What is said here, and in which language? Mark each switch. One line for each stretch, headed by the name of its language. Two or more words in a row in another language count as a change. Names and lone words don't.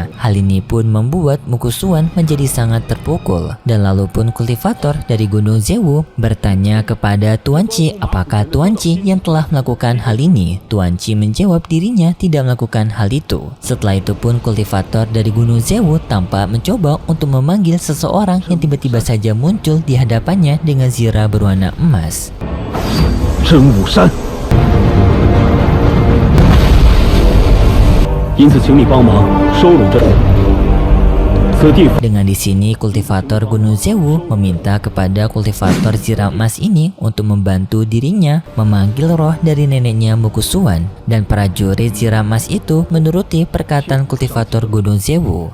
Indonesian: Hal ini pun membuat Mukusuan menjadi sangat terpukul dan lalu pun kultivator dari Gunung Zewu bertanya kepada Tuan Chi apakah Tuan Chi yang telah melakukan hal ini. Tuan Chi menjawab dirinya tidak melakukan hal itu. Setelah itu pun kultivator dari Gunung Zewu tampak mencoba untuk memanggil seseorang yang tiba-tiba saja muncul di hadapannya dengan zirah berwarna emas.
Chinese: 真武山，因此请你帮忙收拢这。
Indonesian: Dengan di sini kultivator Gunung Zewu meminta kepada kultivator zirah emas ini untuk membantu dirinya memanggil roh dari neneknya Mukusuan, dan prajurit zirah emas itu menuruti perkataan kultivator Gunung Zewu.